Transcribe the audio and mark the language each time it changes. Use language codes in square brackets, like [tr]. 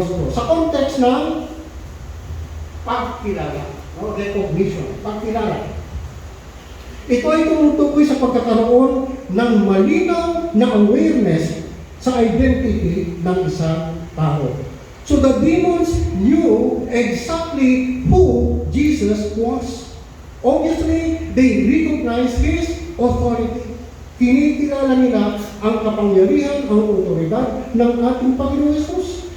[tl] Sa context ng pagkilala. No? Recognition. Pagkilala. Ito ay tumutukoy sa pagkakaroon ng malinaw na awareness sa identity ng isang tao. [en] So the demons knew exactly who Jesus was. Obviously, they recognized His authority. [tl] Kinikilala nila ang kapangyarihan, ang otoridad ng ating Panginoon Jesus.